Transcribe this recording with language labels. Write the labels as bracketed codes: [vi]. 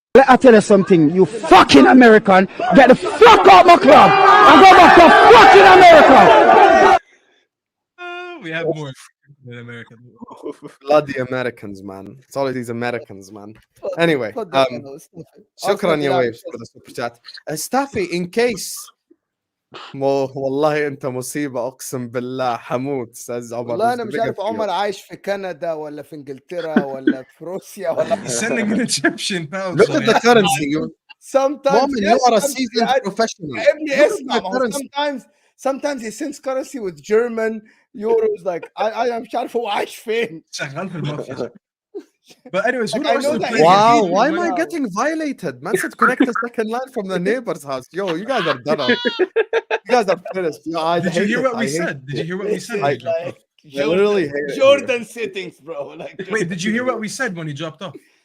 [en] Let I tell you something, you fucking American, get the fuck out my club and go back to fucking America. We have more in America. Bloody Americans, man. It's all of these Americans, man. Anyway, shukran ya waves for the super chat. [ar] Staffy, [en] in case [ar] والله انت مصيبه اقسم بالله حموت استاذ عمر. والله انا مش عارف عمر عايش في كندا ولا في انجلترا ولا في روسيا ولا [en] He's sending an Egyptian pound. Look at the currency. Sometimes you are a seasoned professional. Sometimes he sends currency with German euros. Like I [ar] مش عارف هو عايش فين. شغال في المافيا. [en] But anyways, Like, I know that wow, why am I getting violated? Man said connect the second line from the neighbor's house. Yo, you guys are done up. You guys are finished. Yo, Did you hear what we said? Did you hear what we said? Like, literally hate it. Jordan settings, bro. Like, wait, did you hear what we said when he dropped off?